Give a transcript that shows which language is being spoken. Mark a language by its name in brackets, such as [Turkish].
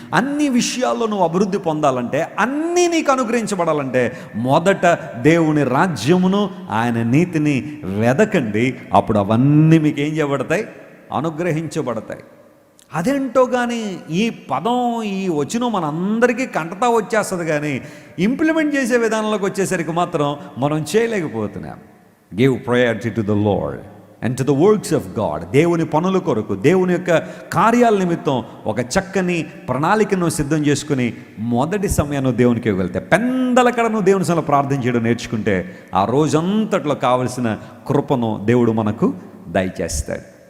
[Telugu] అన్ని విషయాల్లో నువ్వు అభివృద్ధి పొందాలంటే, అన్నీ నీకు అనుగ్రహించబడాలంటే మొదట దేవుని రాజ్యమును ఆయన నీతిని వెదకండి, అప్పుడు అవన్నీ మీకు ఏం చేయబడతాయి? అనుగ్రహించబడతాయి. అదేంటో కానీ ఈ పదం ఈ వచనం మనందరికీ కంటతా వచ్చేస్తుంది, కానీ ఇంప్లిమెంట్ చేసే విధానంలోకి వచ్చేసరికి మాత్రం మనం చేయలేకపోతున్నాం. [English] Give priority to the lord and to the works of God. [Telugu] దేవుని పనుల కొరకు, దేవుని యొక్క కార్యాల నిమిత్తం ఒక చక్కని ప్రణాళికను సిద్ధం చేసుకుని మొదటి సమయాన్ని దేవునికి ఇవ్వగలిగితే, పెందలకడను దేవుని సన్నిధిలో ప్రార్థన చేయడం నేర్చుకుంటే ఆ రోజంతట్లో కావలసిన కృపను దేవుడు మనకు దయచేస్తాడు.